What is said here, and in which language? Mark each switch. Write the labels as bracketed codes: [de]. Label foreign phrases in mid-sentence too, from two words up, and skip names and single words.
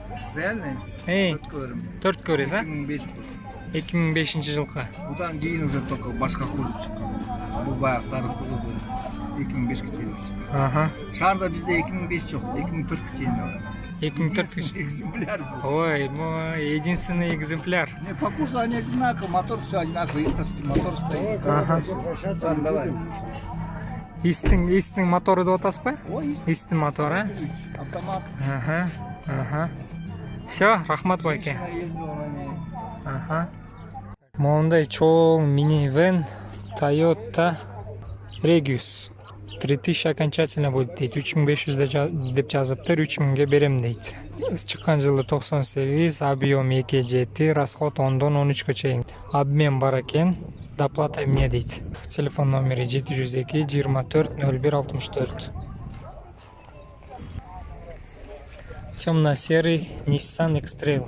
[ru] Реальный? [ky] 4 көресиз, а? 2005. 2005 жылкы. Будан кийин [ru] уже только [ky] башка курс чыккан. Бул баягы [ru] старый курс [ky] 2005-ке чейин чыккан. Ага. Шаарда бизде 2005 жок, 2004-ке чейин бар. 2004 [ru] экземпляр. Ой, мой единственный экземпляр. Не, по курсу они одинаковые, мотор все одинаковый, истовский мотор стоит. Ага. Давай. [ky] Истин мотору деп атасызбы? Ой, Истин мотор, а? автомат. Ага. Ага. Все, рахмат байке. [ru] Ездил на ней. [ky] Ага. Мондай чоң минивэн Toyota Regius. [ru] 3000 окончательно будет дейт. [ky] 3500 деп жазыптыр, 3000-ге берем дейт. Чыккан жылы 98, объем 2.7, расход 10-дан 13-ге чейин. Обмен бар экен, доплата эмне дейт. Телефон номери 702 24 01 64. [ru] Темно-серый Nissan X-Trail.